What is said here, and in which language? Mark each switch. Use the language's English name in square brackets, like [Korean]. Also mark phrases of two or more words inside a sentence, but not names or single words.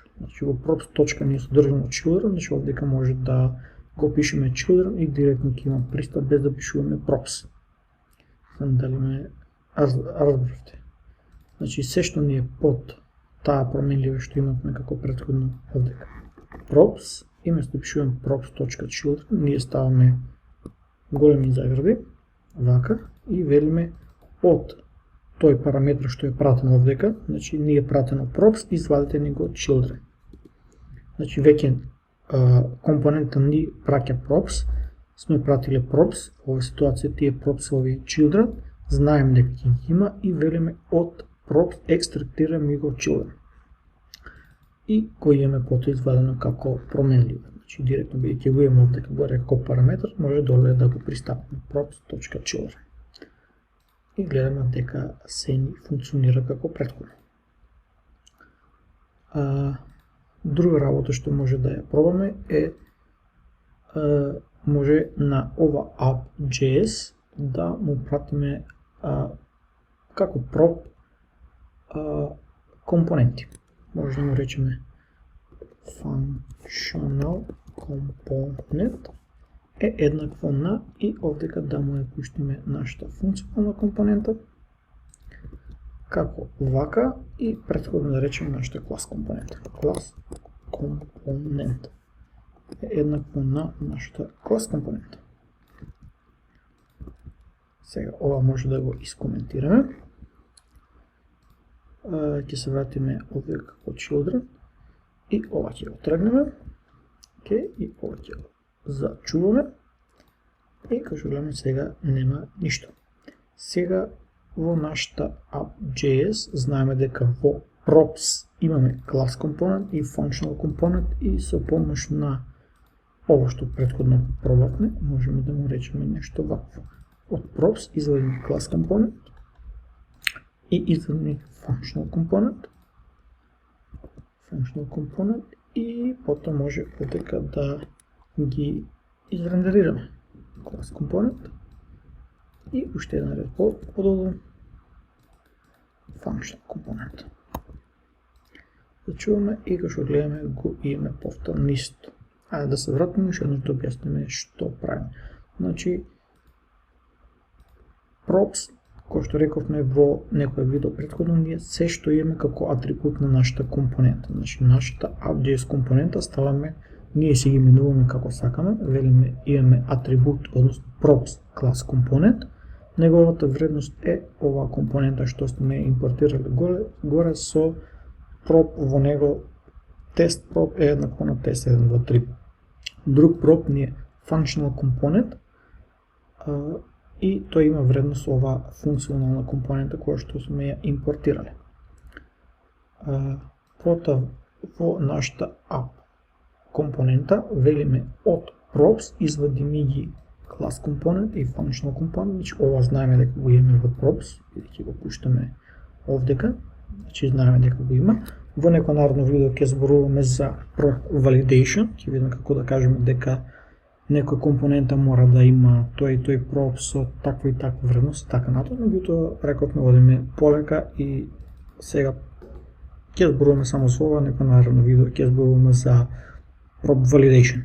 [Macedonian] Значи во props точка ние содржимо children, значи овдека може да го пишеме children и директно ќе има пристап без да пишуваме props. Знам дали ме разбравте. Значи се што ни е под таа променлива што имавме како претходно овдека props, и место да пишуваме props.children, ние ставаме големи загради, вака, и велиме од тој параметр што е пратено овдека, значи ние пратено props, извадете ни го children. Значи веќе компонента ни праќа props, сме пратиле props, во оваа ситуација тие props-ови children, знаем дека ќе ги има и велиме од props екстрактираме го children. И кој имаме потоа извадено како променливо. Значи директно бидејќи го имаме овдека горе како параметр, може доле да го пристапиме props.children. И гледаме дека се ни функционира како претходно. Друга работа што може да ја пробаме е може на ова app.js да му пратиме како prop компоненти. Може да му речеме [English] functional component [Macedonian] е еднакво на и овдека да му ја пуштиме нашата функционална компонента како вака и претходно да речеме нашата клас компонента. Клас компонент е еднакво на нашата клас компонента. Сега ова може да го искоментираме. Ќе се вратиме овде како children и ова ќе го тргнеме. И ова ќе го зачуваме. И како што гледаме сега нема ништо. Сега во нашата app.js знаеме дека во props имаме [English] class component [Macedonian] и [English] functional component [Macedonian] и со помош на ова што претходно пробавме, можеме да му речеме нешто вакво. Од props извадиме [English] class component [Macedonian] и извадиме [English] functional component [Macedonian] и потоа може овдека да ги изрендерираме. [English] Class component [Macedonian] и уште еден ред подолу [English] functional component. [Macedonian] Зачуваме и како што гледаме го имаме повторно исто. Ајде да се вратиме уште еднаш да објасниме што правиме. Значи props, кој што рековме во некој видео претходно, ние се што имаме како атрибут на нашата компонента. Значи нашата app.js компонента ставаме, ние си ги именуваме како сакаме, велиме имаме атрибут, односно props class компонент. Неговата вредност е оваа компонента што сме импортирали горе со prop во него. Тест prop е еднакво на тест 1, 2, 3. Друг prop ни е [English] functional component [Macedonian] и тој има вредност ова функционална компонента која што сме ја импортирали. Потоа во нашата app компонента велиме од props извадиме ги [English] class component [Macedonian] и [English] functional component, [Macedonian] значи ова знаеме дека го имаме во props, бидејќи го пуштаме овдека, значи знаеме дека го има. Во некој наредно видео ќе зборуваме за [English] prop validation, [Macedonian] ќе видиме како да кажеме дека некој компонента мора да има тој и тој prop со таква и таква вредност, така натаму, меѓутоа рековме одиме полека и сега ќе зборуваме само со ова, некој наредно видео ќе зборуваме за [English] prop validation.